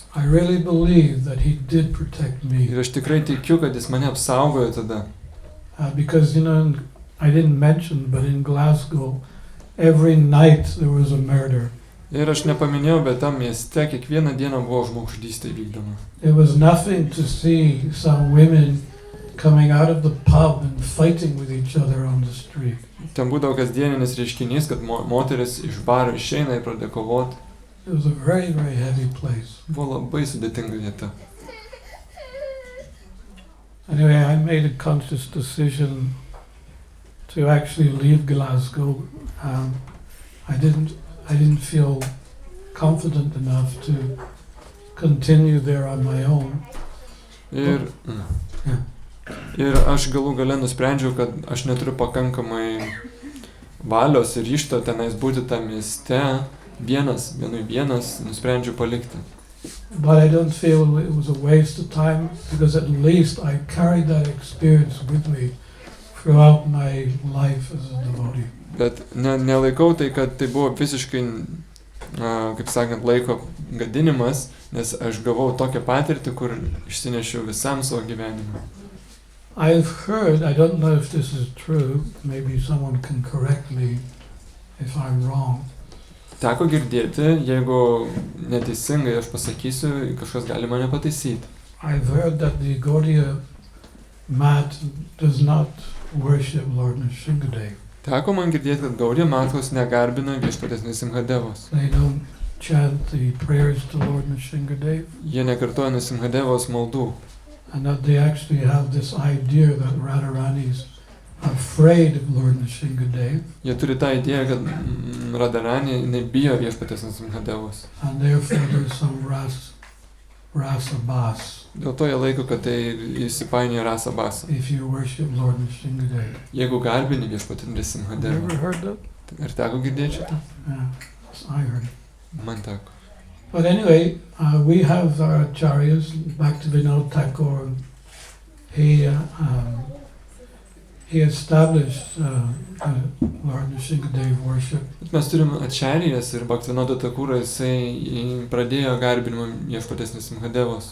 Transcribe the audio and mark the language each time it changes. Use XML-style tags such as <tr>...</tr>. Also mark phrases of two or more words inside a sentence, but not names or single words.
<en>I really believe that he did protect me.</en> <lt>Ir aš tikrai tikiu, kad jis mane apsaugojo tada.</lt> <en>Because, I didn't mention, but in Glasgow, every night there was a murder.</en> <lt>Ir aš nepaminėjau, bet tam mieste kiekvieną dieną buvo žmogžudystė vykdoma.</lt> <en>It was nothing to see some women coming out of the pub and fighting with each other on the street.</en> <lt>Ten būdavo kasdieninis reiškinys, kad moteris iš baro išeina ir pradėjo kovoti.</lt> <en>It was a very, very heavy place.</en> <lt>Buvo labai sudėtinga vieta.</lt> <en>Anyway, I made a conscious decision to actually leave Glasgow. I didn't feel confident enough to continue there on my own.</en> <lt>Ir aš galų gale nusprendžiau, kad aš neturiu pakankamai valios ir ryžto tenais būti tam mieste, vienui vienas, nusprendžiau palikti.</lt> <en>But I don't feel it was a waste of time, because at least I carried that experience with me throughout my life as a devotee.</en> <lt>Bet nelaikau tai, kad tai buvo visiškai, kaip sakant, laiko gadinimas, nes aš gavau tokią patirtį, kur išsinešiau visam savo gyvenimą.</lt> <en>I've heard, I don't know if this is true, maybe someone can correct me if I'm wrong.</en> <lt>Teko girdėti, jeigu neteisingai aš pasakysiu, kažkas gali mane pataisyti.</lt> <en>I've heard that the Gaudiya mat does not worship Lord Narasimha.</en> <lt>Teko man girdėti, kad Gaudiya matos negarbina viešpaties Narasimhadevos.</lt> <en>They don't chant the prayers to Lord Narasimha.</en> <lt>Jie nekartoja Narasimhadevos maldų.</lt> <en>And that they actually have this idea that Radharani is afraid of Lord Narasimha.</en> <lt>Jie turi tą idėją, kad Radharani nebijo viešpaties Narasimhadevos.</lt> <en>And therefore there's some rasa bas.</en> <lt>Dėl to jie laiko, kad tai įsipainioja rasa basa.</lt> <en>If you worship Lord Narasimha.</en> <lt>Jeigu garbini viešpatį</lt> <en>You</en> <lt>Narasimhadevą.</lt> <en>ever heard that?</en> <lt>Ar teko girdėti šitą?</lt> <en>Yeah, I heard it.</en> <lt>Man teko.</lt> <en>But anyway, we have our acharyas, Bhaktivinoda Thakur. He established Lord Narasimha worship.</en> <lt>Mes turime ačarijas ir Bhaktivinoda Thakurą, jisai pradėjo garbinimą viešpaties Narasimhadevos.</lt>